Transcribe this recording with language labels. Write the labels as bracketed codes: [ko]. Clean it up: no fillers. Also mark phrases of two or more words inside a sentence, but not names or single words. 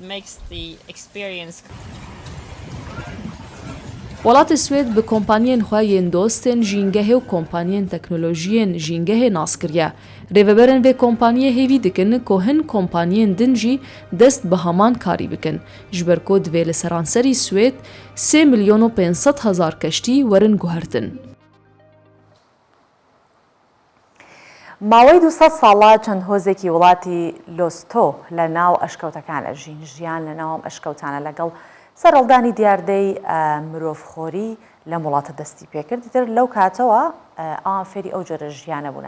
[ku] Welatê Swêd bi kompanyên xwe yên dostên jîngehê û kompanyên teknolojiyên jîngehê nas kiriye. Rêveberên vê kompanyê hêvî dikin ku hin kompanyên din jî dest bi heman karî bikin. Ji ber ku divê li seranserî Swêd 3,500,000 keştî werin guhertin. [ckb] ماوەی 200 ساڵە چەند هۆزێکی وڵاتی لۆستۆ لە ناو ئەشکەوتەکانە ژین ژیان لە ناوم ئەشکەوتانە لەگەڵ سەرهەڵدانی دیاردەی مرۆڤخۆری لە وڵاتە دەستی پێکرد. دیتر لەو کاتەوە ئەوان فێری ئەو جۆرە ژیانە بوون.